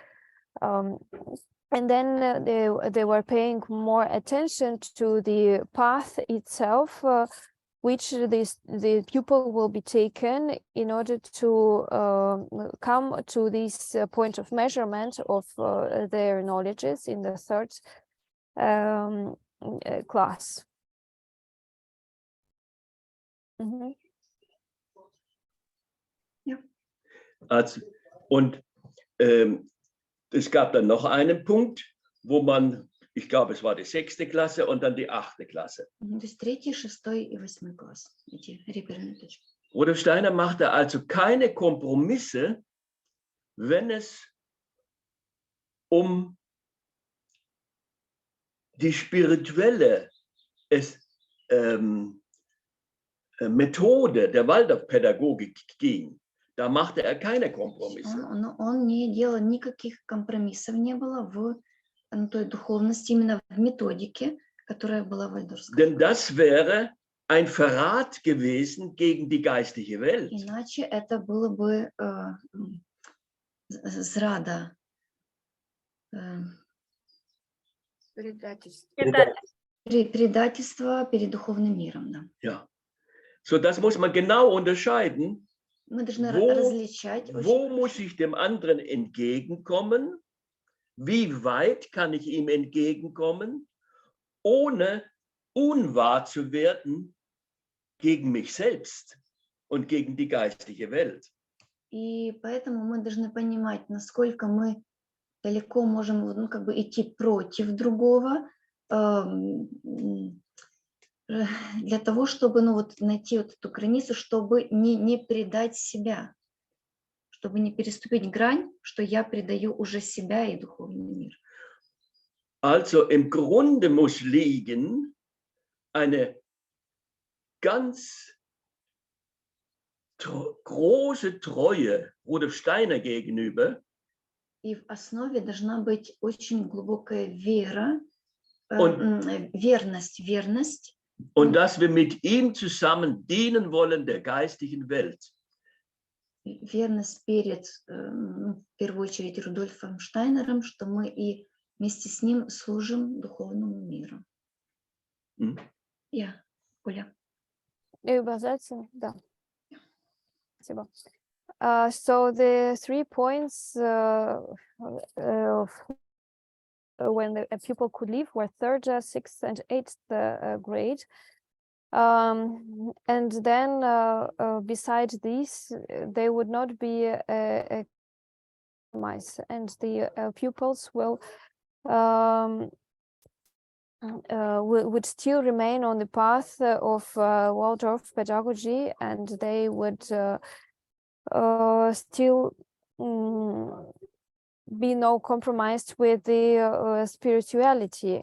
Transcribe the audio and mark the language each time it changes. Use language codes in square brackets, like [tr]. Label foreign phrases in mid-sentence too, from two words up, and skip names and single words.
[en] And then they were paying more attention to the path itself, which the pupil will be taken in order to come to this point of measurement of their knowledges in the third class. Mhm. [de] Ja. Also, und es gab dann noch einen Punkt, wo man, ich glaube, es war die 6. Klasse und dann die 8. Klasse. [ru] То есть 3, 6 и 8 класс, эти реперные точки. [de] Rudolf Steiner machte also keine Kompromisse, wenn es um die spirituelle Methode der Waldorfpädagogik ging. Da machte er keine Kompromisse. [ru] Он не делал никаких компромиссов, не было в той духовности, именно в методике, которая была вальдорфская. [de] Denn das wäre ein Verrat gewesen gegen die geistige Welt. [ru] Иначе это было бы зрада. Предательство перед духовным миром. Да. [de] Ja. So, das muss man genau unterscheiden. [ru] Мы должны различать. [de] Wo muss ich dem anderen entgegenkommen? Wie weit kann ich ihm entgegenkommen, ohne unwahr zu werden gegen mich selbst und gegen die geistige Welt? [ru] И поэтому мы должны понимать, насколько мы далеко можем идти против другого, для того, чтобы найти эту границу, чтобы не предать себя, чтобы не переступить грань, что я предаю уже себя и духовный мир. [de] Also im Grunde muss liegen eine ganz große Treue Rudolf Steiner gegenüber. [ru] И в основе должна быть очень глубокая вера, верность. [de] Und dass wir mit ihm zusammen dienen wollen der geistigen Welt. [ru] Верность перед, в первую очередь, Рудольфом Штайнером, что мы и вместе с ним служим духовному миру. Я, Оля. Да. Спасибо. [en] So the 3 points when a pupil could leave were 3rd, 6th, and 8th grade. And then besides these, there would not be a compromise, and the pupils would still remain on the path of Waldorf pedagogy, and they would still be no compromised with the spirituality.